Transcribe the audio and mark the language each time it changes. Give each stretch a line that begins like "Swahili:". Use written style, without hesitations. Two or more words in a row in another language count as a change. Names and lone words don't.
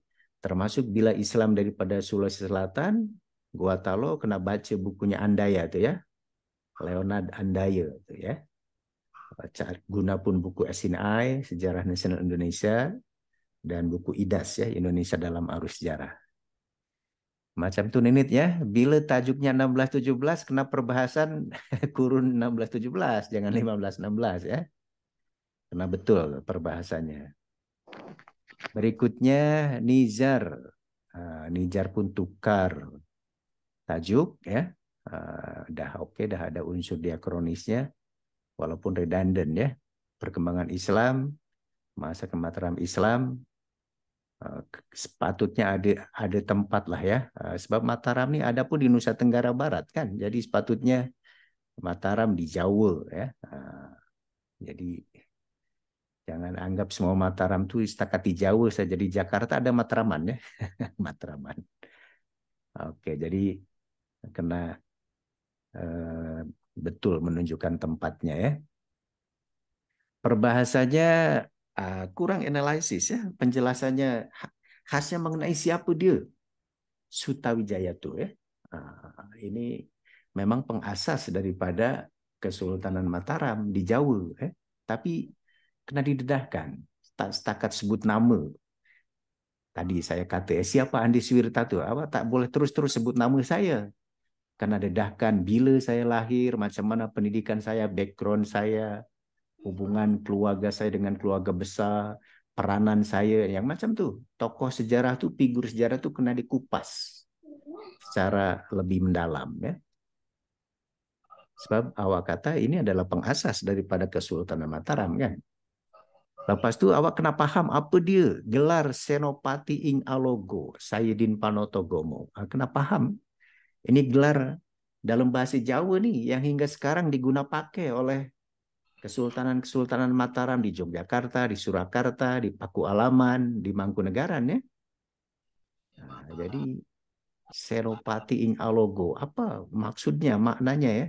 Malay: Termasuk bila Islam daripada Sulawesi Selatan, Gorontalo, kena baca bukunya Andaya tuh ya, Leonard Andaya tuh ya. Guna pun buku SNI, Sejarah Nasional Indonesia, dan buku IDAS ya, Indonesia dalam Arus Sejarah. Macam tuh Ninit ya, bila tajuknya 16-17 kena perbahasan kurun 16-17, jangan 15-16 ya. Kena betul perbahasannya. Berikutnya Nizar. Nizar pun tukar tajuk ya. Dah oke, dah ada unsur diakronisnya walaupun redundant ya. Perkembangan Islam, masa kemataram Islam, sepatutnya ada tempat lah ya. Sebab Mataram ini ada pun di Nusa Tenggara Barat kan. Jadi sepatutnya Mataram di Jawa ya. Jadi jangan anggap semua Mataram itu setakat di Jawa saja. Di Jakarta ada Matraman ya. Matraman. Oke, jadi kena betul menunjukkan tempatnya ya. Perbahasannya kurang analisis ya. Penjelasannya khasnya mengenai siapa dia. Sutawijaya tuh ya. Ini memang pengasas daripada Kesultanan Mataram di Jawa ya. Tapi kena didedahkan. Tak setakat sebut nama. Tadi saya kata, siapa Andi Suwirta tuh? Awak tak boleh terus-terus sebut nama saya. Karena dedahkan bila saya lahir, macam mana pendidikan saya, background saya, hubungan keluarga saya dengan keluarga besar, peranan saya, yang macam tuh. Tokoh sejarah tuh, figur sejarah tuh kena dikupas secara lebih mendalam ya. Sebab awak kata ini adalah pengasas daripada Kesultanan Mataram kan. Lepas tu awak kena faham apa dia gelar Senopati Ing Alogo, Sayyidin Panotogomo. Kena faham. Ini gelar dalam bahasa Jawa nih yang hingga sekarang digunakan pakai oleh Kesultanan Mataram di Yogyakarta, di Surakarta, di Paku Alaman, di Mangkunegaran ya. Jadi Senopati Ing Alogo, apa maksudnya, maknanya ya?